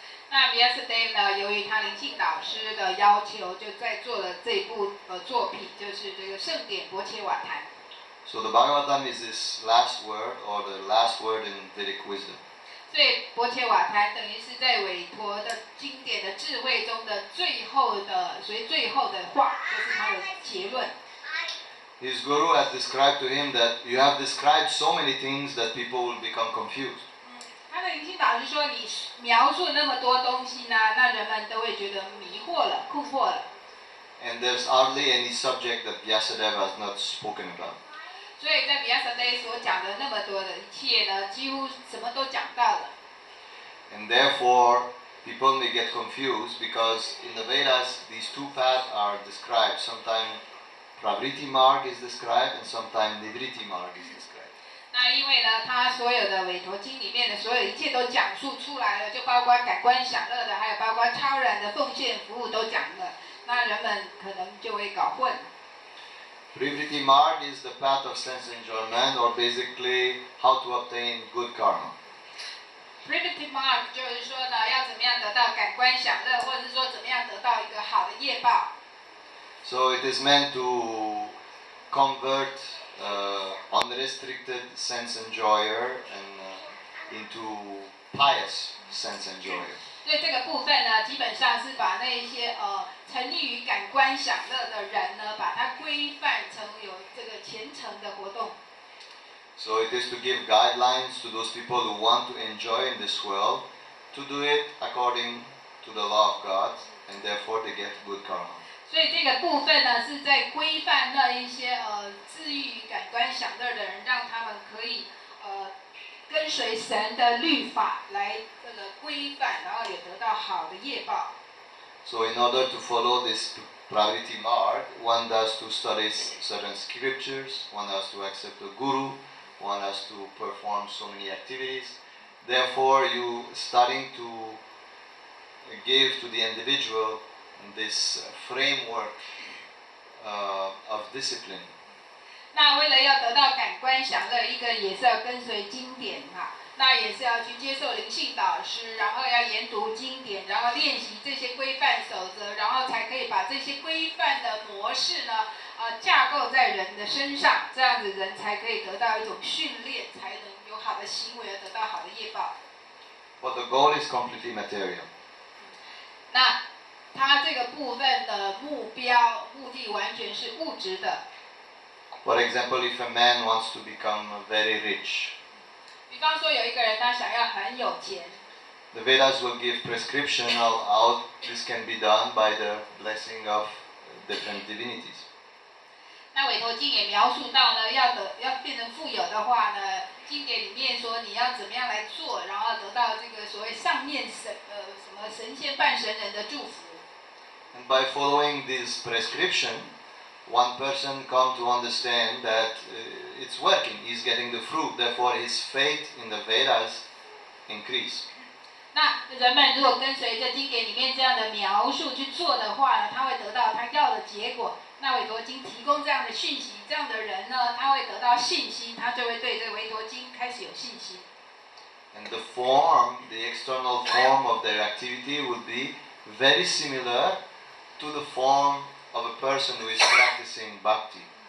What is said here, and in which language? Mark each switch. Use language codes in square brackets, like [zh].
[zh] 那 Vyasadeva 呢，由于他灵性导师的要求，就在做了这部作品，就是这个圣典博切瓦坛。 [en] So the Bhagavatam is this last word, or the last word in Vedic wisdom. [zh] 所以博切瓦坛等于是在委托的经典的智慧中的最后的，所以最后的话就是他的结论。 [en] His guru had described to him that you have described so many things that people will become confused. [zh] 他的灵性导师说，你描述那么多东西呢，那人们都会觉得迷惑了、困惑了。 [en] And there's hardly any subject that Vyasadeva has not spoken about. [zh] 所以在比亚萨德所讲的那么多的一切呢，几乎什么都讲到了。 [en] And therefore, people may get confused because in the Vedas, these two paths are described. Sometimes Pravriti Marg is described and sometimes Nivritti Marg is described. [zh] 那因为呢，他所有的委托经里面的所有一切都讲述出来了，就包括感官享乐的，还有包括超然的奉献服务都讲了，那人们可能就会搞混。 [en] Pravriti Marg is the path of sense enjoyment, or basically how to obtain good karma. [zh] Primitive mark 就是说呢，要怎么样得到感官享乐，或者是说怎么样得到一个好的业报。 [en] So it is meant to convert unrestricted sense enjoyer and into pious sense enjoyer. [zh] 所以这个部分呢，基本上是把那一些沉溺于感官享乐的人呢，把它规范成有这个虔诚的活动。 [en] So it is to give guidelines to those people who want to enjoy in this world, to do it according to the law of God, and therefore they get good karma. [zh] 所以这个部分呢，是在规范那一些自自欲于感官享乐的人，让他们可以跟随神的律法来这个规范，然后也得到好的业报。 [en] So in order to follow this pravritti marg, one has to study certain scriptures, one has to accept a guru, one has to perform so many activities. Therefore, you starting to give to the individual this framework of discipline. [zh] 那为了要得到感官享乐，一个也是要跟随经典哈，那也是要去接受灵性导师，然后要研读经典，然后练习这些规范守则，然后才可以把这些规范的模式呢，架构在人的身上，这样子人才可以得到一种训练，才能有好的行为，而得到好的业报。 [en] But the goal is completely material. [zh] 那它这个部分的目的完全是物质的。 [en] For example, if a man wants to become very rich, [zh] 比方说有一个人他想要很有钱， [en] the Vedas will give prescription of how this can be done by the blessing of different divinities. [zh] 那委托经也描述到呢，要变成富有的话呢，经典里面说你要怎么样来做，然后得到这个所谓上面什么神仙半神人的祝福。 [en] And by following this prescription, one person come to understand that it's working, he's getting the fruit, therefore his faith in the Vedas increase. [zh] 那人们如果跟随着经典里面这样的描述去做的话呢，他会得到他要的结果。那委托经提供这样的讯息，这样的人呢，他会得到信心，他就会对这个委托经开始有信心。 [en] And the form, the external form of their activity would be very similar to the form of a person who is practicing bhakti.